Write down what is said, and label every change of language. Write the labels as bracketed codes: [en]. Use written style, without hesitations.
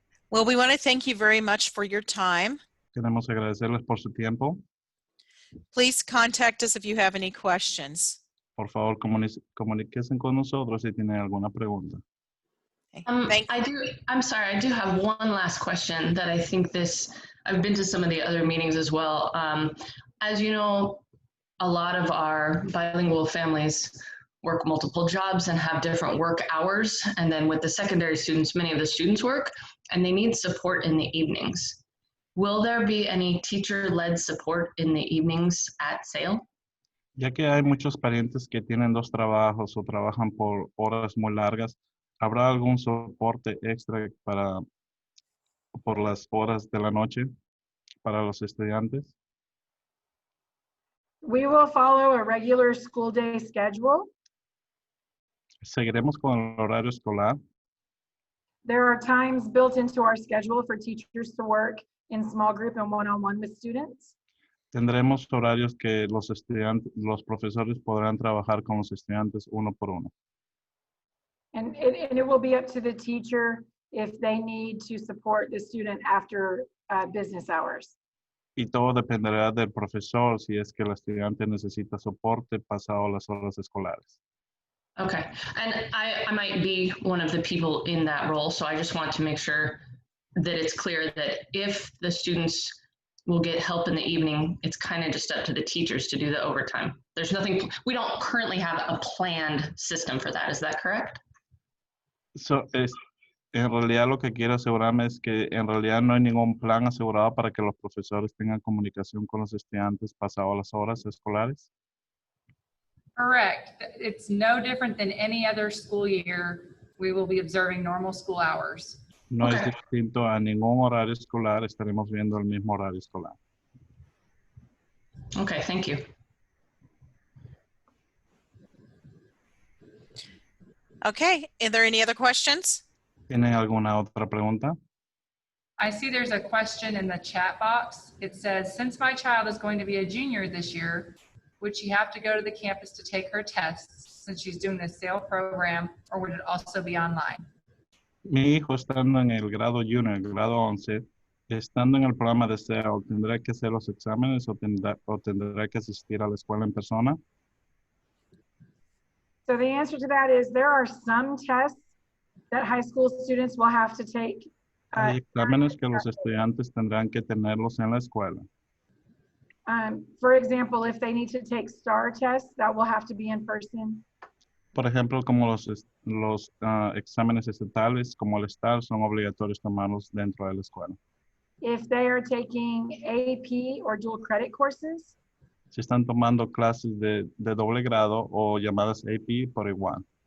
[en] Well, we want to thank you very much for your time. [es] Queremos agradecerles por su tiempo. [en] Please contact us if you have any questions. [es] Por favor, comuníquense con nosotros si tienen alguna pregunta. [en] Okay. I'm sorry, I do have one last question that I think I've been to some of the other meetings as well. As you know, a lot of our bilingual families work multiple jobs and have different work hours. And then with the secondary students, many of the students work and they need support in the evenings. Will there be any teacher-led support in the evenings at SAIL? [es] Ya que hay muchos parientes que tienen dos trabajos o trabajan por horas muy largas, ¿habrá algún soporte extra por las horas de la noche para los estudiantes? [en] We will follow a regular school day schedule. [es] Seguiremos con el horario escolar. [en] There are times built into our schedule for teachers to work in small group and one-on-one with students. [es] Tendremos horarios que los profesores podrán trabajar con los estudiantes uno por uno. [en] And it will be up to the teacher if they need to support the student after business hours. [es] Y todo dependerá del profesor si es que el estudiante necesita soporte pasado las horas escolares. [en] Okay, and I might be one of the people in that role, so I just want to make sure that it's clear that if the students will get help in the evening, it's kind of just up to the teachers to do the overtime. We don't currently have a planned system for that, is that correct? [es] En realidad lo que quiero asegurarme es que en realidad no hay ningún plan asegurado para que los profesores tengan comunicación con los estudiantes pasado las horas escolares. [en] Correct. It's no different than any other school year. We will be observing normal school hours. [es] No es distinto a ningún horario escolar, estaremos viendo el mismo horario escolar. [en] Okay, thank you. Okay, are there any other questions? [es] ¿Tienen alguna otra pregunta? [en] I see there's a question in the chat box. It says, since my child is going to be a junior this year, would she have to go to the campus to take her tests since she's doing the SAIL program, or would it also be online? [es] Mi hijo estando en el grado junior, el grado 11, estando en el programa de SEO, ¿tendrá que hacer los exámenes o tendrá que asistir a la escuela en persona? [en] So the answer to that is there are some tests that high school students will have to take. [es] Hay exámenes que los estudiantes tendrán que tenerlos en la escuela. [en] For example, if they need to take STAR tests, that will have to be in person. [es] Por ejemplo, como los exámenes estatales, como el STAR, son obligatorios tomarlos dentro de la escuela. [en] If they are taking AP or dual credit courses, [es] Si están tomando clases de doble grado o llamadas AP por igual.